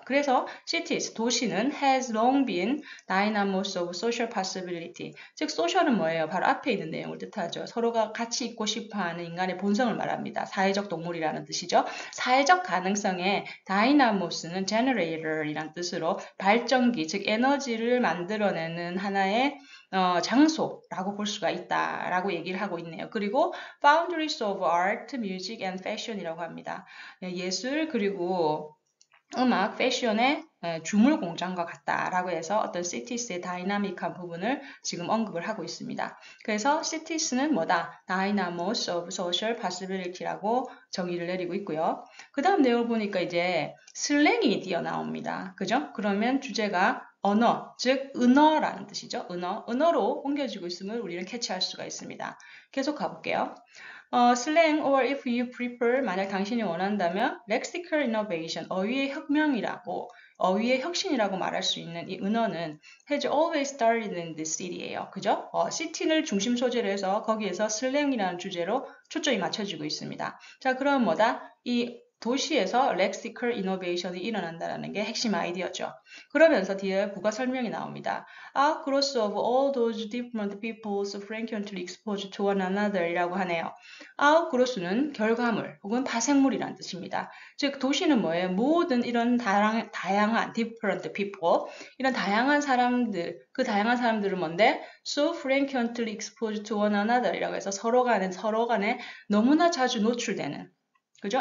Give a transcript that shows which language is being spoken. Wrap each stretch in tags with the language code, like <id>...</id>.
<ko>그래서</ko> <en>cities,</en> <ko>도시는</ko> <en>has long been dynamos of social possibility.</en> <ko>즉, social은 뭐예요? 바로 앞에 있는 내용을 뜻하죠. 서로가 같이 있고 싶어하는 인간의 본성을 말합니다. 사회적 동물이라는 뜻이죠. 사회적 가능성의 dynamos는 generator이란 뜻으로 발전기, 즉 에너지를 만들어내는 하나의 장소라고 볼 수가 있다라고 얘기를 하고 있네요.</ko> <en>그리고 boundaries of art, music and fashion</en> <ko>이라고 합니다. 예술 그리고 음악, 패션의 주물 공장과 같다라고 해서 어떤 cities의 다이나믹한 부분을 지금 언급을 하고 있습니다. 그래서 cities는 뭐다?</ko> <en>Dynamos of social possibility</en> <ko>라고 정의를 내리고 있고요. 그 다음 내용을 보니까 이제 슬랭이 뛰어나옵니다. 그죠? 그러면 주제가 언어, 즉 은어라는 뜻이죠. 은어로 옮겨지고 있음을 우리는 캐치할 수가 있습니다. 계속 가볼게요.</ko> <en>slang or if you prefer</en> <ko>만약 당신이 원한다면</ko> <en>lexical innovation</en> <ko>어휘의 혁명이라고 어휘의 혁신이라고 말할 수 있는 이 은어는</ko> <en>has always started in this city</en> <ko>예요. 그죠? city를 중심 소재로 해서 거기에서 슬랭이라는 주제로 초점이 맞춰지고 있습니다. 자, 그럼 뭐다? 이 도시에서 lexical innovation이 일어난다는 게 핵심 아이디어죠. 그러면서 뒤에 부가 설명이 나옵니다.</ko> <en>A cross of all those different peoples frequently exposed to one another</en> <ko>이라고 하네요. 아웃그로스는 결과물 혹은 파생물이란 뜻입니다. 즉 도시는 뭐예요? 모든 이런 다양한</ko> <en>different people</en> <ko>이런 다양한 사람들 그 다양한 사람들은 뭔데?</ko> <en>So frequently exposed to one another</en> <ko>이라고 해서 서로 간에 너무나 자주 노출되는 그죠?</ko>